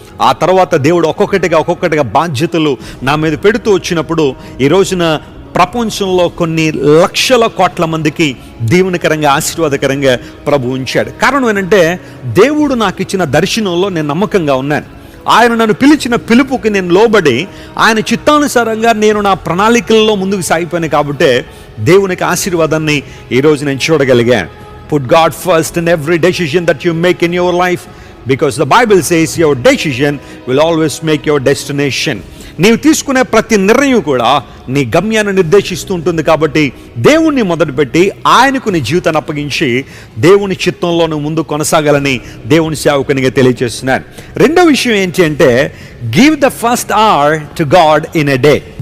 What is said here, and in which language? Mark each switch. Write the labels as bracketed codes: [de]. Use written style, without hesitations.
[te] ఆ తర్వాత దేవుడు ఒక్కొక్కటిగా బాధ్యతలు నా మీద పెడుతూ వచ్చినప్పుడు ఈ రోజున ప్రపంచంలో కొన్ని లక్షల కోట్ల మందికి దీవెనకరంగా, ఆశీర్వాదకరంగా ప్రభు ఉంచాడు. కారణం ఏంటంటే, దేవుడు నాకు ఇచ్చిన దర్శనంలో నేను నమ్మకంగా ఉన్నాను. ఆయన నన్ను పిలిచిన పిలుపుకి నేను లోబడి ఆయన చిత్తానుసారంగా నేను నా ప్రణాళికల్లో ముందుకు సాగిపోయాను. కాబట్టి దేవునికి ఆశీర్వాదాన్ని ఈరోజు నేను చూడగలిగాను. [en] Put God first in every decision that you make in your life, because the Bible says your decision will always make your destination. [te] నీవు తీసుకునే ప్రతి నిర్ణయం కూడా నీ గమ్యాన్ని నిర్దేశిస్తూ ఉంటుంది. కాబట్టి దేవుణ్ణి మొదలుపెట్టి ఆయనకు నీ జీవితాన్ని అప్పగించి దేవుని చిత్తంలో నువ్వు ముందు కొనసాగాలని దేవుని సేవకునిగా తెలియజేస్తున్నాను. రెండో విషయం ఏంటి అంటే, [en] Give the first hour to God in a day.